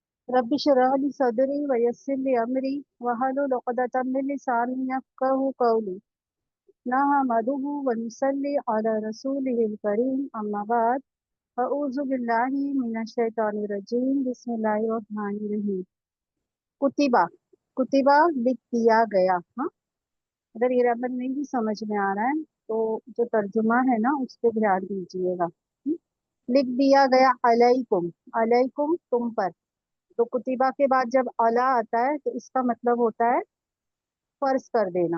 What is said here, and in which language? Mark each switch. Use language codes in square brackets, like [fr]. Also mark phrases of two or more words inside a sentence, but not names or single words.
[ar] رَبِّ اشْرَحْ لِي صَدْرِي وَيَسِّرْ لِي أَمْرِي وَاحْلُلْ عُقْدَةً مِنْ لِسَانِي يَفْقَهُوا قَوْلِي. نحمده ونصلي على رسوله الكريم أما بعد أعوذ بالله من الشيطان الرجيم بسم الله الرحمن الرحيم. كُتِبَ، كُتِبَ [hi] लिख दिया गया। हाँ, अगर ये रबर नहीं भी समझ में आ रहा है तो जो तर्जुमा है ना उस पे ध्यान दीजिएगा। लिख दिया गया [ar] عليكم، عليكم [hi] तुम पर। तो कुतिबा के बाद जब अला आता है तो इसका मतलब होता है फर्ज कर देना।